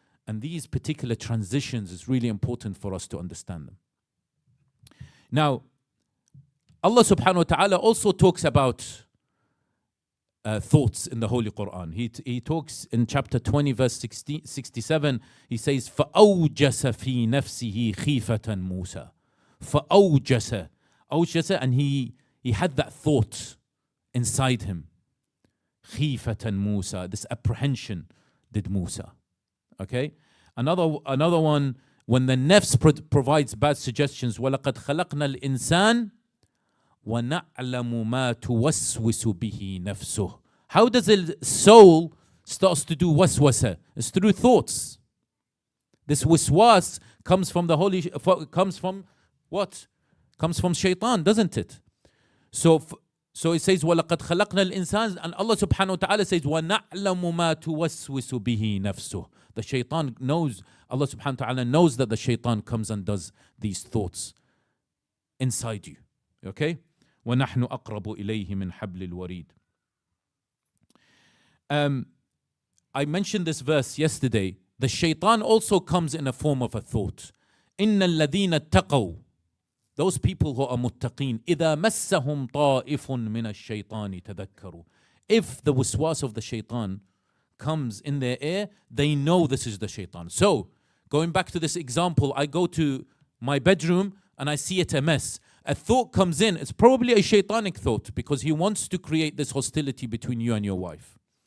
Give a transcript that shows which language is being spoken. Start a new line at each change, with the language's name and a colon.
English: And these particular transitions is really important for us to understand them. Now, Allah subhanahu wa ta'ala also talks about thoughts in the Holy Quran. He talks in chapter 20 verse 67. He says,
Arabic: فَأَوْجَسَ فِي نَفْسِهِ خِيفَةً مُوسَى. فَأَوْجَسَ.
English: أوجس, and he had that thought inside him. خِيفَةً Musa. This apprehension did Musa. Okay? Another one, when the nafs provides bad suggestions,
Arabic: وَلَقَدْ خَلَقْنَا الْإِنسَانِ وَنَعْلَمُ مَا تُوَسْوِسُ بِهِ نَفْسُهُ.
English: How does the soul starts to do waswasa? It's through thoughts. This waswas comes from comes from what? Comes from shaitan, doesn't it? So So it says,
Arabic: وَلَقَدْ خَلَقْنَا الْإِنسَانَ,
English: and Allah subhanahu wa ta'ala says,
Arabic: وَنَعْلَمُ مَا تُوَسْوِسُ بِهِ نَفْسُهُ.
English: The shaitan knows, Allah subhanahu wa ta'ala knows that the shaitan comes and does these thoughts inside you.
Arabic: Okay? وَنَحْنُ أَقْرَبُ إِلَيْهِ مِنْ حَبْلِ الْوَرِيدِ.
English: I mentioned this verse yesterday. The shaitan also comes in a form of a thought.
Arabic: إِنَّ الَّذِينَ اتَّقَوْا,
English: those people who are muttaqeen,
Arabic: إِذَا مَسَّهُمْ طَائِفٌ مِنَ الشَّيْطَانِ تَذَكَّرُوا.
English: If the waswas of the shaitan comes in their ear, they know this is the shaitan. So, going back to this example, I go to my bedroom and I see it a mess. A thought comes in, it's probably a shaitanic thought because he wants to create this hostility between you and your wife.